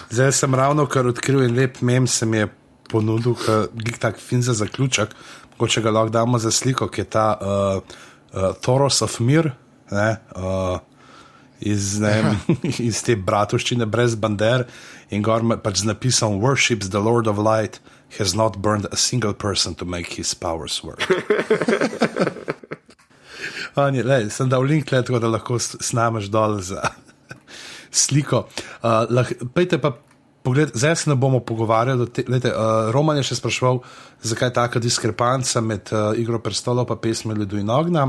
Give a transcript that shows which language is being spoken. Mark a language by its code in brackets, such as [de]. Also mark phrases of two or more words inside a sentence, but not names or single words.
[sl] Zdaj sem ravno kar odkril in lep mem se mi je ponudil, tak fin za zaključek, mogoče ga lahko damo za sliko, ki je ta Thoros of Mir, ne, iz te bratovščine brez bander in gor pač z napisom [en] Worships the Lord of Light has not burned a single person to make his powers work. [sl] Sem dal link, tako da lahko snameš dol za sliko. Pejte pa pogled, zdaj se ne bomo pogovarjali. Roman je še spraševal, zakaj je taka diskrepanca med Igro prestolov pa pesmi Ledu in Ognja.